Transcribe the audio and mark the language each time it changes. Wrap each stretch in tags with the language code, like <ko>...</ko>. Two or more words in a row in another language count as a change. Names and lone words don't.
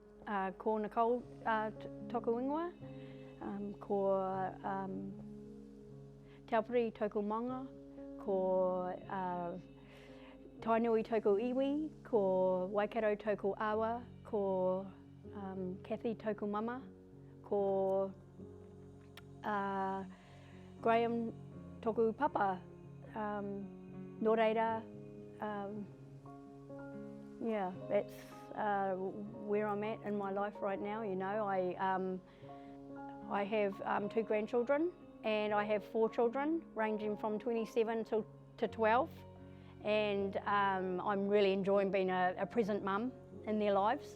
<mi>Ko Nicole toku ingoa, ko Taupiri toku manga, ko Tainui toku iwi, ko Waikato toku awa, ko Kathy toku mama, ko Graham toku papa, nō reira,</mi> <en>yeah, that's where I'm at in my life right now. You know, I have 2 grandchildren and I have 4 children ranging from 27 to 12, and I'm really enjoying being a present mum in their lives.</en>